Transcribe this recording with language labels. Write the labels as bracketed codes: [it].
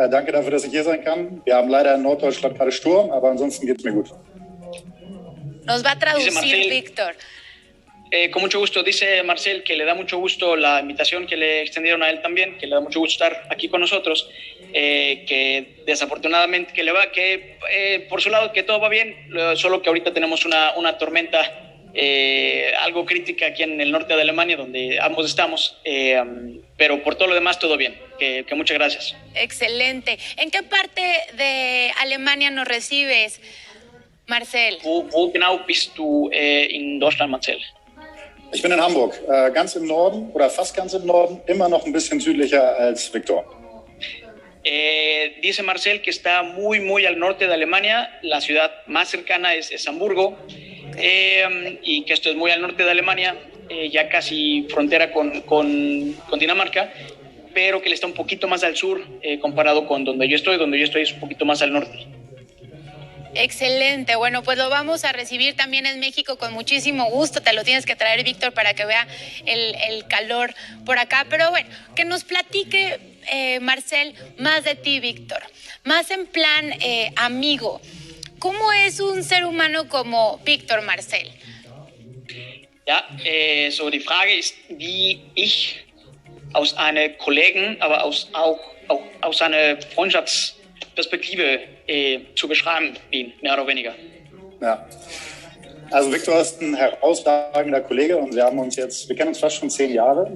[de] Danke dafür, dass ich hier sein kann. Wir haben leider in Norddeutschland gerade Sturm, aber ansonsten geht's mir gut. [es] Nos va a traducir Marcel, Víctor. Con mucho gusto, dice Marcel que le da mucho gusto la invitación que le extendieron a él también, que le da mucho gusto estar aquí con nosotros, que desafortunadamente por su lado que todo va bien, solo que ahorita tenemos una tormenta algo crítica aquí en el norte de Alemania, donde ambos estamos, pero por todo lo demás todo bien, que muchas gracias. Excelente. ¿En qué parte de Alemania nos recibes, Marcel? [de] Wo genau bist du in Deutschland, Marcel? Ich bin in Hamburg, ganz im Norden oder fast ganz im Norden, immer noch ein bisschen südlicher als Viktor. [es] Dice Marcel que está muy, muy al norte de Alemania, la ciudad más cercana es Hamburgo, y que esto es muy al norte de Alemania, ya casi frontera con Dinamarca, pero que le está un poquito más al sur comparado con donde yo estoy es un poquito más al norte. Excelente, bueno, pues lo vamos a recibir también en México con muchísimo gusto, te lo tienes que traer, Víctor, para que vea el calor por acá, pero bueno, que nos platique, Marcel, más de ti, Víctor, más en plan amigo. ¿Cómo es un ser humano como Víctor, Marcel? [de] Ja, so die Frage ist, wie ich aus einer Kollegen, aber auch aus einer Freundschaftsperspektive zu beschreiben bin, mehr oder weniger. Ja. Also Viktor ist ein herausragender Kollege und wir kennen uns fast schon 10 Jahre.